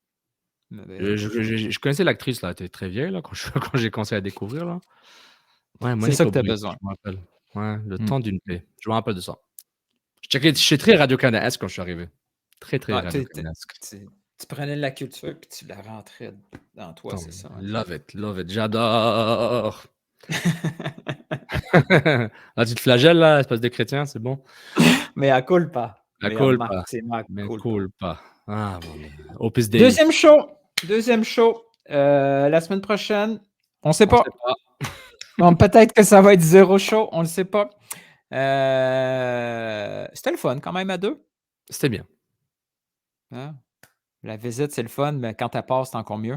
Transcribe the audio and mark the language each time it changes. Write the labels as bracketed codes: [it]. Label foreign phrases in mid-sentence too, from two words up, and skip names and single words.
[fr] Je connaissais l'actrice, là, elle était très vieille, là, quand quand j'ai commencé à la découvrir, là. Ouais, C'est ça Monique que tu as Aubry, besoin. je me rappelle. Ouais, Le Mm. temps d'une paix. Je me rappelle de ça. J'étais très Radio-Canadesque quand je suis arrivé. Très, très Ouais, Radio-Canadesque. tu prenais la culture et tu la rentrais dans toi, Attends, c'est ça. [en] love it, [fr] j'adore! Ah, tu te flagelles, là, espèce de chrétien, c'est bon? [la] Mais à culpa. La Mais culpa, Maxima mea culpa. [fr] culpa. Ah, bon, Opus Dei. Deuxième show. La semaine prochaine. On sait On pas. sait pas. Bon, peut-être que ça va être 0 show. On ne sait pas. C'était le fun quand même à 2. C'était bien. Hein? La visite, c'est le fun, mais quand elle passe, c'est encore mieux.